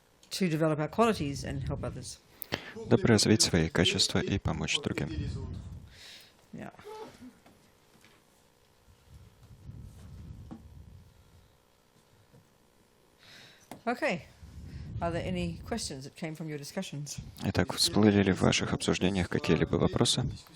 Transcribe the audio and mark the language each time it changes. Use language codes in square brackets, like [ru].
[en] To develop our qualities and help others. [ru] дабы развить свои качества и помочь другим. [en] Yeah. Okay. Are there any questions that came from your discussions? [ru] Итак, всплыли ли в ваших обсуждениях какие-либо вопросы?